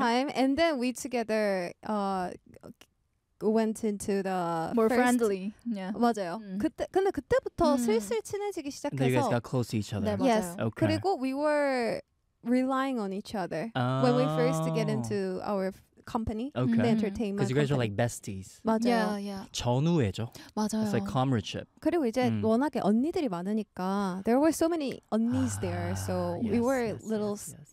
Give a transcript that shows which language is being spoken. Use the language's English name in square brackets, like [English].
[English] time, and then we together went into the more friendly. Yeah. [Korean] 맞아요. 그때 근데 그때부터 슬슬 친해지기 시작해서. [English] You guys got close to each other. [Korean] 네, 맞아요. [English] Yes. Okay. [Korean] 그리고 [English] we were relying on each other when we first get into our company, okay. the entertainment. Because you guys company. Are like besties. [Korean] 맞아요. [English] Yeah, yeah. [Korean] 전우애죠. 맞아요. [English] It's like comradeship. [Korean] 그리고 이제 워낙에 언니들이 많으니까 [English] there were so many 언니s there, so yes, we were yes, little yes, yes.